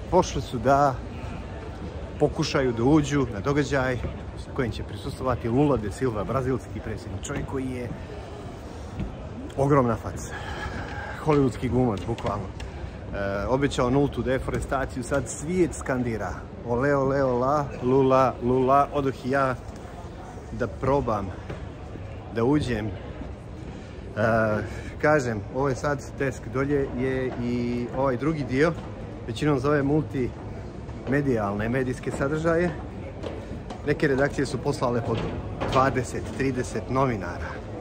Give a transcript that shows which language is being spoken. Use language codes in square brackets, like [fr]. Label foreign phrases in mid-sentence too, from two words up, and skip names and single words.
[bs] Pošli su da pokušaju da uđu na događaj kojim će prisustvovati Lula de Silva, brazilski predsjednik, čovjek koji je ogromna faca. Hollywoodski glumac, bukvalno. Obećao nultu deforestaciju, sad svijet skandira. [pt] Ole, ole, ola, lula, lula. [bs] Odoh i ja da probam da uđem Kažem, ovo je sad desk, dolje je i ovaj drugi dio, većinom zove multimedijalne medijske sadržaje. Neke redakcije su poslale pod 20-30 novinara.